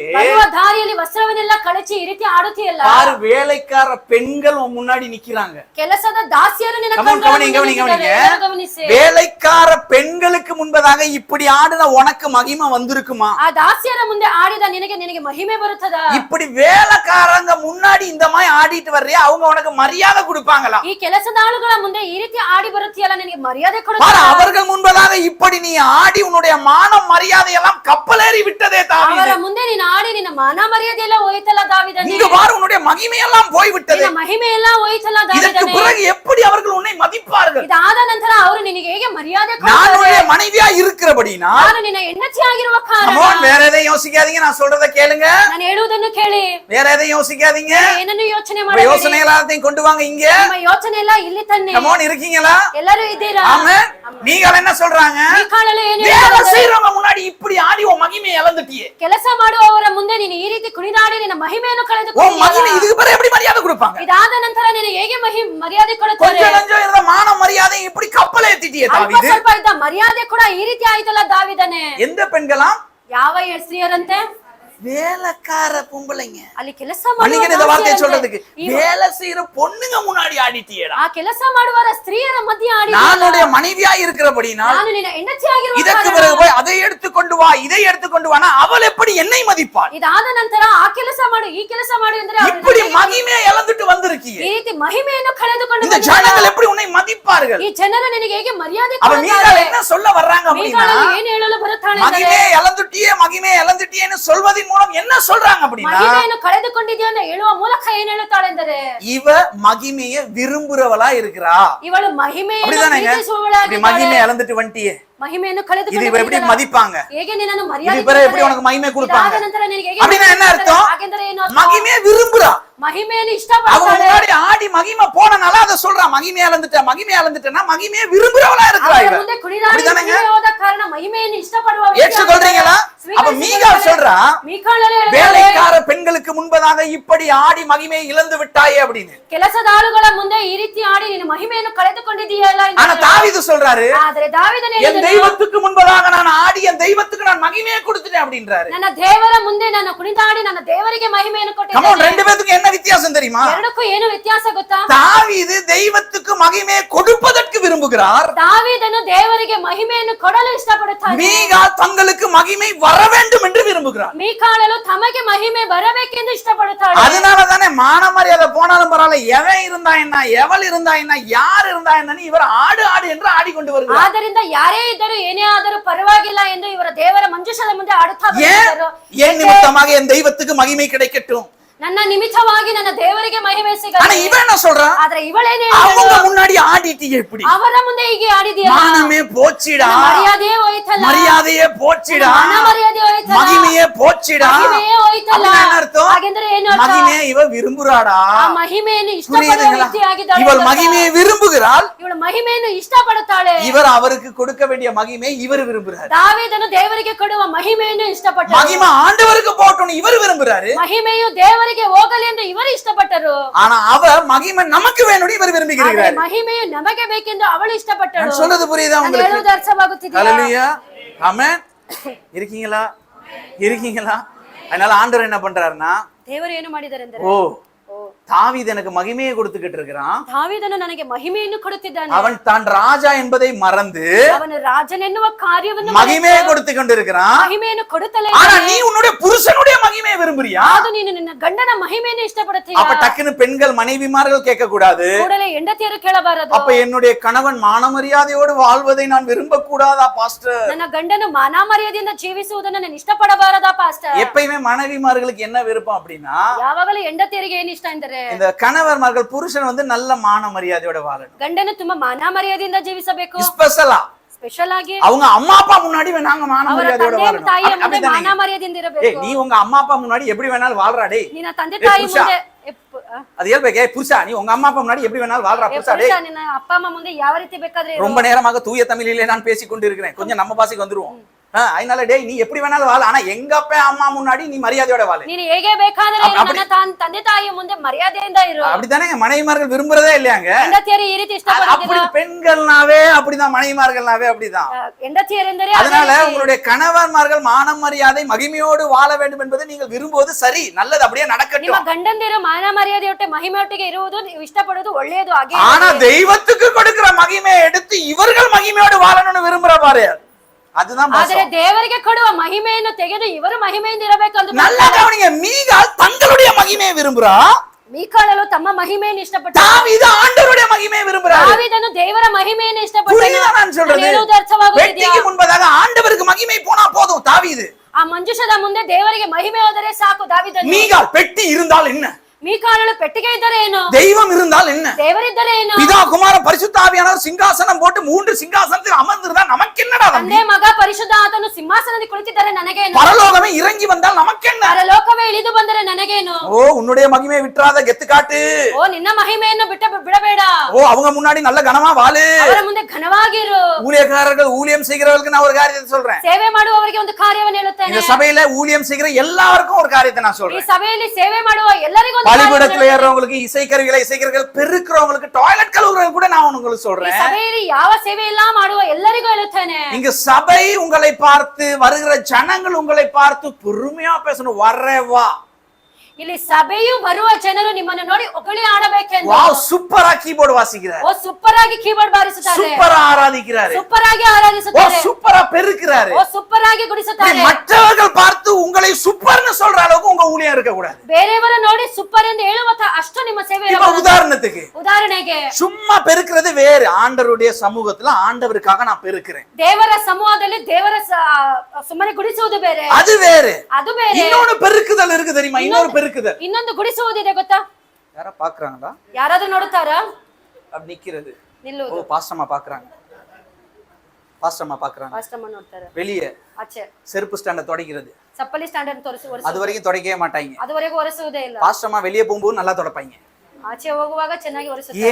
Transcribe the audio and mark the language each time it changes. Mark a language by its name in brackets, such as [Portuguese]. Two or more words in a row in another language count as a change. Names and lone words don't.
[Kannada] ಬರುವ ದಾರಿಯಲ್ಲಿ ವಸ್ತ್ರವನ್ನೆಲ್ಲ ಕಳಚಿ ಈ ರೀತಿ ಆಡುತ್ತೀಯಲ್ಲ. [Tamil] ஆறு வேலைக்கார பெண்கள் உன் முன்னாடி நிக்கிறாங்க. [Kannada] ಕೆಲಸದ ದಾಸಿಯರು ನಿನ್ನ ಗಮನಿಸಿ. [Tamil] வேலைக்கார பெண்களுக்கு முன்பதாக இப்படி ஆடுன உனக்கு மகிமை வந்திருக்குமா? [Kannada] ಆ ದಾಸಿಯರ ಮುಂದೆ ಆಡಿದ ನಿನಗೆ ಮಹಿಮೆ ಬರುತ್ತದ? [Tamil] இப்படி வேலைக்காரங்க முன்னாடி இந்த மாதிரி ஆடிட்டு வர்றியா, அவங்க உனக்கு மரியாதை கொடுப்பாங்களா? [Kannada] ಈ ಕೆಲಸದ ಆಳುಗಳ ಮುಂದೆ ಈ ರೀತಿ ಆಡಿ ಬರುತ್ತೀಯಲ್ಲ, ನಿನಗೆ ಮರ್ಯಾದೆ ಕೊಡುತ್ತಾರೆ. [Tamil] அவர்கள் முன்பதாக இப்படி நீ ஆடி உன்னுடைய மானம் மரியாதை எல்லாம் கப்பலேறி விட்டதே தாவீது. [Kannada] ಅವರ ಮುಂದೆ ನೀನು ಆಡಿ ನಿನ್ನ ಮಾನ ಮರ್ಯಾದೆ ಎಲ್ಲ ಹೋಯ್ತಲ್ಲ ದಾವೀದನೇ. [Tamil] இங்க பாரு, உன்னுடைய மகிமை எல்லாம் போய் விட்டது. [Kannada] ನಿನ್ನ ಮಹಿಮೆ ಎಲ್ಲ ಹೋಯ್ತಲ್ಲ [Tamil] இதற்கு [Kannada] ದಾವೀದನೇ. [Tamil] பிறகு எப்படி அவர்கள் உன்னை மதிப்பார்கள்? [Kannada] ಇದಾದ ನಂತರ ಅವರು ನಿನಗೆ ಹೇಗೆ ಮರ್ಯಾದೆ [Tamil] நான் [Kannada] ಕೊಡ್ತಾರೆ? [Tamil] உன்னுடைய மனைவியா இருக்கிறபடினா [Kannada] ನಾನು ನಿನ್ನ ಹೆಂಡತಿ ಆಗಿರುವ ಕಾರಣ [Tamil] வேற எதையும் யோசிக்காதீங்க, நான் சொல்றத கேளுங்க. [Kannada] ನಾನು ಹೇಳುವುದನ್ನು ಕೇಳಿ, [Tamil] வேற எதையும் யோசிக்காதீங்க. [Kannada] ಏನನ್ನು ಯೋಚನೆ [Tamil] உங்க [Kannada] ಮಾಡಬೇಡಿ. [Tamil] யோசனை எல்லாத்தையும் கொண்டு வாங்க இங்க. [Kannada] ನಿಮ್ಮ ಯೋಚನೆ ಎಲ್ಲ ಇಲ್ಲಿ ತನ್ನಿ. [Tamil] கமோன், இருக்கீங்களா? [Kannada] ಎಲ್ಲರೂ ಇದ್ದೀರಾ? [Tamil] ஆமென். நீங்கள் என்ன சொல்றாங்க? [Kannada] ಮೀಕಾಳಲು ಏನು [Tamil] வேலை [Kannada] ಹೇಳಿದಳು? [Tamil] செய்றவங்க முன்னாடி இப்படி ஆடி உன் மகிமையை இழந்துட்டியே. [Kannada] ಕೆಲಸ ಮಾಡುವವರ ಮುಂದೆ ನೀನು ಈ ರೀತಿ ಕುಣಿದಾಡಿ ನಿನ್ನ ಮಹಿಮೆಯನ್ನು [Tamil] உன் [Kannada] ಕಳೆದುಕೊಂಡಿದ್ದೀಯಲ್ಲ. [Tamil] மகிமை இதுக்கு பிறகு எப்படி மரியாதை கொடுப்பாங்க? [Kannada] ಇದಾದ ನಂತರ ನಿನಗೆ ಹೇಗೆ ಮರ್ಯಾದೆ ಕೊಡುತ್ತಾರೆ? [Tamil] கொஞ்சம் கொஞ்சம் இருந்த மான மரியாதை இப்படி கப்பலை ஏத்திட்டியே [Kannada] ಅಲ್ಪ [Tamil] தாவீது. [Kannada] ಸ್ವಲ್ಪ ಇದ್ದ ಮರ್ಯಾದೆ ಕೂಡ ಈ ರೀತಿ ಆಯ್ತಲ್ಲ ದಾವಿದನೇ. [Tamil] எந்த பெண்களாம்? [Kannada] ಯಾವ ಸ್ತ್ರೀಯರಂತೆ? [Tamil] வேலைக்கார பொம்பளைங்க. [Kannada] ಅಲ್ಲಿ ಕೆಲಸ [Tamil] மன்னிங்க இந்த வார்த்தையை சொல்றதுக்கு. [Kannada] ಮಾಡುವ [Tamil] வேலை செய்யற பொண்ணுங்க முன்னாடி ஆடிட்டியேடா. [Kannada] ಆ ಕೆಲಸ ಮಾಡುವರ ಸ್ತ್ರೀಯರ ಮಧ್ಯೆ ಆಡಿ, [Tamil] நானுடைய மனைவியா இருக்கிறபடினா [Kannada] ನಾನು ನಿನ್ನ ಹೆಂಡತಿ ಆಗಿರುವ [Tamil] இதற்கு பிறகு போய் அதை எடுத்து கொண்டு வா, இதை எடுத்து கொண்டு வானா அவள் எப்படி என்னை மதிப்பாள்? [Kannada] ಇದಾದ ನಂತರ ಆ ಕೆಲಸ ಮಾಡು, ಈ ಕೆಲಸ ಮಾಡು ಎಂದರೆ ಅವಳು [Tamil] இப்படி மகிமையை இழந்துட்டு வந்திருக்கீங்க. [Kannada] ಈ ರೀತಿ ಮಹಿಮೆಯನ್ನು ಕಳೆದುಕೊಂಡು [Tamil] இந்த ஜனங்கள் எப்படி உன்னை மதிப்பார்கள்? [Kannada] ಈ ಜನರು ನಿನಗೆ ಹೇಗೆ ಮರ್ಯಾದೆ [Tamil] அவ [Kannada] ಕೊಡುತ್ತಾರೆ? [Tamil] மீகால் என்ன சொல்ல வர்றாங்க அப்படின்னா, [Kannada] ಮೀಕಾಳಲು ಏನು ಹೇಳಲು ಬರುತ್ತಾಳೆ ಎಂದರೆ, [Tamil] மகிமையை இழந்துட்டியே, மகிமையை இழந்துட்டியேன்னு சொல்வதின் மூலம் என்ன சொல்றாங்க அப்படின்னா, [Kannada] ಮಹಿಮೆಯನ್ನು ಕಳೆದುಕೊಂಡಿದ್ಯಾ ಅಂತ ಹೇಳುವ ಮೂಲಕ ಏನ್ ಹೇಳುತ್ತಾಳೆ ಎಂದರೆ, [Tamil] இவ மகிமையை விரும்புறவளா இருக்கிறா. [Kannada] ಇವಳು ಮಹಿಮೆಯನ್ನು [Tamil] அப்படிதானேங்க? இப்படி மகிமையை இழந்துட்டு வந்துட்டியே, [Kannada] ಮಹಿಮೆಯನ್ನು [Tamil] இது [Kannada] ಕಳೆದುಕೊಂಡು [Tamil] இவ எப்படி மதிப்பாங்க? [Kannada] ಹೇಗೆ ನಿನ್ನನ್ನು [Tamil] இது [Kannada] ಮರ್ಯಾದೆ [Tamil] பிறகு எப்படி உனக்கு மகிமை கொடுப்பாங்க? [Kannada] ಇದಾದ ನಂತರ ನಿನಗೆ ಹೇಗೆ [Tamil] அப்படின்னா என்ன அர்த்தம்? [Kannada] ಹಾಗೆಂದರೆ ಏನು ಅರ್ಥ? [Tamil] மகிமையை விரும்புறா. [Kannada] ಮಹಿಮೆಯನ್ನು [Tamil] அவங்க [Kannada] ಇಷ್ಟಪಡ್ತಾಳೆ. [Tamil] முன்னாடி ஆடி மகிமை போனனால அதை சொல்றா. மகிமையை இழந்துட்டேன்னா மகிமையை விரும்புறவளா இருக்கிறா [Kannada] ಅವರ [Tamil] இவ. [Kannada] ಮುಂದೆ ಕುಣಿದಾಡಿ [Tamil] அப்படிதானேங்க? [Kannada] ಮಹಿಮೆ ಹೋದ ಕಾರಣ ಮಹಿಮೆಯನ್ನು ಇಷ್ಟಪಡುವ ವ್ಯಕ್ತಿ [Tamil] ஏற்றுக்கொள்றீங்களா? அப்ப மீகால் சொல்றா, [Kannada] ಮೀಕಾಳಲು ಹೇಳಿದ್ದಾಳೆ, [Tamil] வேலைக்கார பெண்களுக்கு முன்பதாக இப்படி ஆடி மகிமையை இழந்து விட்டாயே அப்படின்னு. [Kannada] ಕೆಲಸದ ಆಳುಗಳ ಮುಂದೆ ಈ ರೀತಿ ಆಡಿ ನೀನು ಮಹಿಮೆಯನ್ನು ಕಳೆದುಕೊಂಡಿದ್ದೀಯಲ್ಲ ಎಂದು [Tamil] ஆனா தாவீது சொல்றாரு, [Kannada] ಆದರೆ ದಾವೀದನು [Tamil] என் [Kannada] ಹೇಳಿದನು, [Tamil] தெய்வத்துக்கு முன்பதாக நான் ஆடி என் தெய்வத்துக்கு நான் மகிமையை கொடுத்துட்டேன் அப்படின்றாரு. [Kannada] ನನ್ನ ದೇವರ ಮುಂದೆ ನಾನು ಕುಣಿದಾಡಿ ನನ್ನ ದೇವರಿಗೆ ಮಹಿಮೆಯನ್ನು [Tamil] கமோன், [Kannada] ಕೊಟ್ಟಿದ್ದೇನೆ. [Tamil] ரெண்டு பேத்துக்கு என்ன வித்தியாசம் தெரியுமா? [Kannada] ಎರಡಕ್ಕೂ ಏನು ವ್ಯತ್ಯಾಸ ಗೊತ್ತಾ? [Tamil] தாவீது தெய்வத்துக்கு மகிமையை கொடுப்பதற்கு விரும்புகிறார். [Kannada] ದಾವೀದನು ದೇವರಿಗೆ ಮಹಿಮೆಯನ್ನು ಕೊಡಲು ಇಷ್ಟಪಡುತ್ತಾನೆ. [Tamil] மீகால் தங்களுக்கு மகிமை வர வேண்டும் என்று விரும்புகிறார். [Kannada] ಮೀಕಾಳಲು ತಮಗೆ ಮಹಿಮೆ ಬರಬೇಕೆಂದು ಇಷ್ಟಪಡುತ್ತಾಳೆ. [Tamil] அதனாலதானே மான மரியாதை போனாலும் பரவாயில்ல, எவன் இருந்தா என்ன, எவள் இருந்தா என்ன, யார் இருந்தா என்னன்னு இவர் ஆடு ஆடு என்று ஆடிக்கொண்டு வருகிறார். [Kannada] ಆದ್ದರಿಂದ ಯಾರೇ ಇದ್ದರೂ ಏನೇ ಆದರೂ ಪರವಾಗಿಲ್ಲ ಎಂದು ಇವರ ದೇವರ ಮಂಜೂಷದ ಮುಂದೆ ಆಡುತ್ತಾ ಬಂದಿದ್ದರು. [Tamil] ஏன் நிமித்தமாக என் தெய்வத்துக்கு மகிமை கிடைக்கட்டும். [Kannada] ನನ್ನ ನಿಮಿತ್ತವಾಗಿ ನನ್ನ ದೇವರಿಗೆ ಮಹಿಮೆ [Tamil] ஆனா [Kannada] ಸಿಗಲಿ. [Tamil] இவன் என்ன சொல்றான்? [Kannada] ಆದ್ರೆ ಇವಳೇನೇ [Tamil] அவங்க முன்னாடி ஆடிட்டீங்க இப்படி. [Kannada] ಅವರ ಮುಂದೆ ಹೀಗೆ ಆಡಿದೆಯಲ್ಲ, [Tamil] மானமே போச்சிடா, [Kannada] ಮರ್ಯಾದೆ ಹೋಯ್ತಲ್ಲ, [Tamil] மரியாதையே போச்சிடா, [Kannada] ಮಾನ ಮರ್ಯಾದೆ ಹೋಯ್ತಲ್ಲ, [Tamil] மகிமையே போச்சிடா. [Kannada] ಮಹಿಮೆಯೇ ಹೋಯ್ತಲ್ಲ. [Tamil] அப்படின்னா என்ன அர்த்தம்? [Kannada] ಹಾಗೆಂದ್ರೆ ಏನು ಅರ್ಥ? [Tamil] மகிமையை இவ விரும்புறாடா. [Kannada] ಆ ಮಹಿಮೆಯನ್ನು ಇಷ್ಟಪಡುವ [Tamil] புரியுதுங்களா? [Kannada] ವ್ಯಕ್ತಿಯಾಗಿದ್ದಾಳೆ. [Tamil] இவள் மகிமையை விரும்புகிறாள். [Kannada] ಇವಳು ಮಹಿಮೆಯನ್ನು ಇಷ್ಟಪಡುತ್ತಾಳೆ. [Tamil] இவர் அவருக்கு கொடுக்க வேண்டிய மகிமை இவர் விரும்புறாரு. [Kannada] ದಾವೀದನು ದೇವರಿಗೆ ಕೊಡುವ ಮಹಿಮೆಯನ್ನು ಇಷ್ಟಪಟ್ಟನು. [Tamil] மகிமை ஆண்டவருக்கு போட்டோன்னு இவர் விரும்புறாரு. [Kannada] ಮಹಿಮೆಯು ದೇವರಿಗೆ ಹೋಗಲಿ ಎಂದು ಇವರು ಇಷ್ಟಪಟ್ಟರು. [Tamil] ஆனா அவ மகிமை நமக்கு வேணும்னு இவர் [Kannada] ಆದರೆ [Tamil] விரும்புகிறார். [Kannada] ಮಹಿಮೆಯು ನಮಗೆ ಬೇಕೆಂದು ಅವಳು ಇಷ್ಟಪಟ್ಟಳು. [Tamil] நான் சொல்றது புரியுதா [Kannada] ನಾನು [Tamil] உங்களுக்கு? [Kannada] ಹೇಳುವುದು ಅರ್ಥವಾಗುತ್ತಿದೆಯಾ? [Tamil] ஹல்லேலூயா. ஆமென். இருக்கீங்களா? இருக்கீங்களா? அதனால ஆண்டவர் என்ன பண்றாருன்னா, [Kannada] ದೇವರು ಏನು ಮಾಡಿದ್ದಾರೆ ಅಂದರೆ, [Tamil] ஓ தாவீது எனக்கு மகிமையை கொடுத்துக்கிட்டு இருக்கிறான். [Kannada] ದಾವೀದನು ನನಗೆ ಮಹಿಮೆಯನ್ನು ಕೊಡುತ್ತಿದ್ದಾನೆ. [Tamil] அவன் தான் ராஜா என்பதை மறந்து [Kannada] ಅವನು ರಾಜನೆನ್ನುವ ಕಾರ್ಯವನ್ನು [Tamil] மகிமையை கொடுத்து கொண்டிருக்கிறான். [Kannada] ಮಹಿಮೆಯನ್ನು ಕೊಡುತ್ತಲೇ [Tamil] ஆனா நீ உன்னுடைய புருஷனுடைய மகிமையை விரும்புறியா? [Kannada] ಅದು ನೀನು ನಿನ್ನ ಗಂಡನ ಮಹಿಮೆಯನ್ನು ಇಷ್ಟಪಡುತ್ತೀಯ. [Tamil] அப்ப டக்குன்னு பெண்கள் மனைவிமார்கள் கேட்க கூடாது. [Kannada] ಕೂಡಲೇ ಹೆಂಡತಿಯರು ಕೇಳಬಾರದು. [Tamil] அப்ப என்னுடைய கணவன் மான மரியாதையோடு வாழ்வதை நான் விரும்ப கூடாதா பாஸ்டர்? [Kannada] ನನ್ನ ಗಂಡನು ಮಾನ ಮರ್ಯಾದೆಯಿಂದ ಜೀವಿಸುವುದನ್ನು ನಾನು ಇಷ್ಟಪಡಬಾರದಾ ಪಾಸ್ಟರ್? [Tamil] எப்பயுமே மனைவிமார்களுக்கு என்ன விருப்பம் அப்படின்னா, [Kannada] ಯಾವಾಗಲೂ ಹೆಂಡತಿಯರಿಗೆ ಏನ್ ಇಷ್ಟ ಅಂದರೆ, [Tamil] இந்த கணவர்மார்கள் புருஷன் நல்ல மான மரியாதையோட வாழணும். [Kannada] ಗಂಡನು ತುಂಬಾ ಮಾನ ಮರ್ಯಾದೆಯಿಂದ ಜೀವಿಸಬೇಕು. [Tamil] ஸ்பெஷலா [Kannada] ಸ್ಪೆಷಲ್ ಆಗಿ [Tamil] அவங்க ಅಮ್ಮ அப்பா ಮುನ್ನಾಡಿ நாங்க மான [Kannada] ಅವರ [Tamil] ಮರ್ಯಾದೆயோட [Kannada] ತಂದೆ [Tamil] வாழணும். [Kannada] ತಾಯಿಯ ಮುಂದೆ [Tamil] அப்படிதானே? [Kannada] ಮಾನ ಮರ್ಯಾದೆಯಿಂದ [Tamil] ஏய் [Kannada] ಇರಬೇಕು. [Tamil] நீ உங்க அம்மா அப்பா முன்னாடி எப்படி வேணாலும் வாழ்றா டேய். [Kannada] ನಿನ್ನ ತಂದೆ ಏ, ತಾಯಿ ಪುರುಷ. ಮುಂದೆ [Tamil] அது இயல்பே புருஷா நீ உங்க அம்மா அப்பா முன்னாடி எப்படி வேணாலும் வாழ்றா புருஷா டேய். [Kannada] ಪುರುಷ ನಿನ್ನ ಅಪ್ಪ ಅಮ್ಮ ಮುಂದೆ ಯಾವ ರೀತಿ ಬೇಕಾದ್ರೆ ಇರು. [Tamil] ரொம்ப நேரமாக தூய தமிழிலே நான் பேசிக் கொண்டிருக்கிறேன். கொஞ்சம் நம்ம பாசைக்கு வந்துருவோம். அதனால டேய் நீ எப்படி வேணாலும் வாழ, ஆனா எங்க அப்பா அம்மா முன்னாடி நீ மரியாதையோட வாழ. [Kannada] ನೀನು ಹೇಗೆ ಬೇಕಾದ್ರೆ ಇರು, ನನ್ನ ತಂದೆ ತಾಯಿಯ ಮುಂದೆ ಮರ್ಯಾದೆಯಿಂದ ಇರು. [Tamil] அப்படித்தானே மனைவிமார்கள் விரும்புறதே இல்லையாங்க. [Kannada] ಹೆಂಡತಿಯರು ಈ ರೀತಿ [Tamil] அப்படி [Kannada] ಇಷ್ಟಪಡ್ತಾರೆ. [Tamil] பெண்கள்னாவே அப்படிதான், மனைவிமார்கள்னாவே அப்படிதான். [Kannada] ಹೆಂಡತಿಯರೆಂದರೆ [Tamil] அதனால உங்களுடைய கணவன்மார்கள் மானம் மரியாதை மகிமையோடு வாழ வேண்டும் என்பதை நீங்கள் விரும்புவது சரி, நல்லது, அப்படியே [Kannada] ನಿಮ್ಮ [Tamil] நடக்கட்டும். [Kannada] ಗಂಡಂದಿರು ಮಾನ ಮರ್ಯಾದೆಯೊಟ್ಟೆ ಮಹಿಮೆಯೊಟ್ಟಿಗೆ ಇರುವುದು ನೀವು ಇಷ್ಟಪಡುವುದು ಒಳ್ಳೆಯದು. ಹಾಗೆ [Tamil] ஆனா தெய்வத்துக்கு கொடுக்கிற மகிமையை எடுத்து இவர்கள் மகிமையோடு வாழணும்னு விரும்புற பாரு, அதுதான் [Kannada] ಆದರೆ [Tamil] மோசம். [Kannada] ದೇವರಿಗೆ ಕೊಡುವ ಮಹಿಮೆಯನ್ನು ತೆಗೆದು ಇವರು ಮಹಿಮೆಯಿಂದ ಇರಬೇಕಂತ [Tamil] நல்லா கவனிங்க, மீகால் தங்களுடைய மகிமையை விரும்புறா, [Kannada] ಮೀಕಾಳಲು ತಮ್ಮ ಮಹಿಮೆಯನ್ನು ಇಷ್ಟಪಟ್ಟು [Tamil] தாவீது ஆண்டவருடைய மகிமையை விரும்புறாரு. [Kannada] ದಾವೀದನು ದೇವರ ಮಹಿಮೆಯನ್ನು [Tamil] புரியுதா நான் சொல்றது? [Kannada] ಹೇಳುವುದು ಅರ್ಥವಾಗುತ್ತಿದೆಯಾ? [Tamil] வெட்டிக்கு முன்பதாக ஆண்டவருக்கு மகிமை போனா போதும். தாவீது [Kannada] ಆ ಮಂಜುಷದ ಮುಂದೆ ದೇವರಿಗೆ ಮಹಿಮೆ ಹೋದರೆ ಸಾಕು. ದಾವೀದನು [Tamil] மீகால் பெட்டி இருந்தால் என்ன, [Kannada] ಮೀಕಾಳಲು ಪೆಟ್ಟಿಗೆ ಇದ್ದರೆ ಏನು, [Tamil] தெய்வம் இருந்தால் என்ன, [Kannada] ದೇವರಿದ್ದರೆ ಏನು, [Tamil] பிதா குமார பரிசுத்த ஆவியானவர் சிங்காசனம் போட்டு 3 சிங்காசனத்தில் அமர்ந்திருந்தா நமக்கு என்னடா தம்பி? [Kannada] ತಂದೆ ಮಗ ಪರಿಶುದ್ಧ ಆತನು ಸಿಂಹಾಸನದಲ್ಲಿ ಕುಳಿತಿದ್ದಾರೆ ನನಗೇನು, [Tamil] பரலோகமே இறங்கி வந்தால் நமக்கென்ன? [Kannada] ಪರಲೋಕವೇ ಇಳಿದು ಬಂದರೆ ನನಗೇನು. [Tamil] ஓ உன்னுடைய மகிமையை விட்டுறாத, கெத்து காட்டு. [Kannada] ಓ ನಿನ್ನ ಮಹಿಮೆಯನ್ನು ಬಿಡಬೇಡ. [Tamil] ஓ அவங்க முன்னாடி நல்ல கனமா வாழு. [Kannada] ಅವರ ಮುಂದೆ ಘನವಾಗಿರು. [Tamil] ஊழியக்காரர்கள் ஊழியம் செய்கிறவர்களுக்கு நான் ஒரு காரியத்தை சொல்றேன். [Kannada] ಸೇವೆ ಮಾಡುವವರಿಗೆ ಒಂದು ಕಾರ್ಯವನ್ನು ಹೇಳುತ್ತೇನೆ. [Tamil] இந்த சபையில ஊழியம் செய்கிற எல்லாருக்கும் ஒரு காரியத்தை நான் [Kannada] ಈ [Tamil] சொல்றேன். [Kannada] ಸಭೆಯಲ್ಲಿ ಸೇವೆ ಮಾಡುವ ಎಲ್ಲರಿಗೂ ಒಂದು [Tamil] பலிபீடத்துல ஏறவங்களுக்கு, இசைக்கருவிகளை இசைக்கிறவர்கள், பெருக்கிறவங்களுக்கு, டாய்லெட் கழுவுறவங்க கூட நான் உங்களுக்கு [Kannada] ಈ [Tamil] சொல்றேன். [Kannada] ಸಭೆಯಲ್ಲಿ ಯಾವ ಸೇವೆ ಎಲ್ಲ ಮಾಡುವ ಎಲ್ಲರಿಗೂ ಹೇಳುತ್ತೇನೆ. [Tamil] இங்க சபை உங்களை பார்த்து, வருகிற ஜனங்கள் உங்களை பார்த்து பொறுமையா பேசணும். வரவா [Kannada] ಇಲ್ಲಿ ಸಭೆಯು ಬರುವ ಜನರು ನಿಮ್ಮನ್ನು ನೋಡಿ ಹೊಗಳಿ ಆಡಬೇಕೆಂದು. [Tamil] வாவ் சூப்பரா கீபோர்டு வாசிக்கிறார், [Kannada] ಓ ಸೂಪರ್ ಆಗಿ ಕೀಬೋರ್ಡ್ ಬಾರಿಸುತ್ತಾರೆ, [Tamil] சூப்பரா ஆராதிக்கிறாரு, [Kannada] ಸೂಪರ್ ಆಗಿ [Tamil] ஓ [Kannada] ಆರಾಧಿಸುತ್ತಾರೆ, [Tamil] சூப்பரா பெருக்கிறாரு. [Kannada] ಓ ಸೂಪರ್ ಆಗಿ ಗುಡಿಸುತ್ತಾರೆ. [Tamil] மற்றவர்கள் பார்த்து உங்களை சூப்பர்னு சொல்ற அளவுக்கு உங்க ஊழியம் இருக்க கூடாது. [Kannada] ಬೇರೆಯವರ ನೋಡಿ ಸೂಪರ್ ಎಂದು ಹೇಳುವ ಅಷ್ಟು ನಿಮ್ಮ ಸೇವೆ [Tamil] இப்ப [Kannada] ಇರಬಾರದು. [Tamil] உதாரணத்துக்கு [Kannada] ಉದಾಹರಣೆಗೆ [Tamil] சும்மா பெருக்கிறது வேறு, ஆண்டவருடைய சமூகத்துல ஆண்டவருக்காக நான் பெருக்கிறேன், [Kannada] ದೇವರ ಸಮೂಹದಲ್ಲಿ ದೇವರ ಸುಮ್ಮನೆ ಗುಡಿಸುವುದು ಬೇರೆ, [Tamil] அது வேறு. [Kannada] ಅದು ಬೇರೆ. [Tamil] இன்னொன்னு பெருக்குதல் இருக்கு தெரியுமா? இன்னொரு பெருக்குதல். [Kannada] ಇನ್ನೊಂದು ಗುಡಿಸುವುದಿದೆ ಗೊತ್ತಾ? [Tamil] யாரா பாக்குறாங்களா? [Kannada] ಯಾರಾದ್ರೂ ನೋಡುತ್ತಾರಾ? [Tamil] அப்படி நிக்கிறது. ஓ [Kannada] ನಿಲ್ಲುವುದು. [Tamil] பாஸ்டமா பாக்குறாங்க, பாஸ்டமா பாக்குறாங்க. [Kannada] ಕಸ್ಟಮರ್ ನೋಡ್ತಾರೆ. [Tamil] வெளியே [Kannada] ಆಚೆ [Tamil] செருப்பு ஸ்டாண்ட தொடக்கிறது, [Kannada] ಚಪ್ಪಲಿ ಸ್ಟ್ಯಾಂಡರ್ಡ್ [Tamil] அது வரைக்கும் தொடக்கவே மாட்டாங்க. [Kannada] ಅದುವರೆಗೂ ಒರೆಸುವುದೇ ಇಲ್ಲ. [Tamil] பாஸ்டமா வெளியே போகும்போது நல்லா தொடப்பாங்க. [Kannada] ಆಚೆ ಹೋಗುವಾಗ ಚೆನ್ನಾಗಿ ಒರೆಸುತ್ತಾರೆ.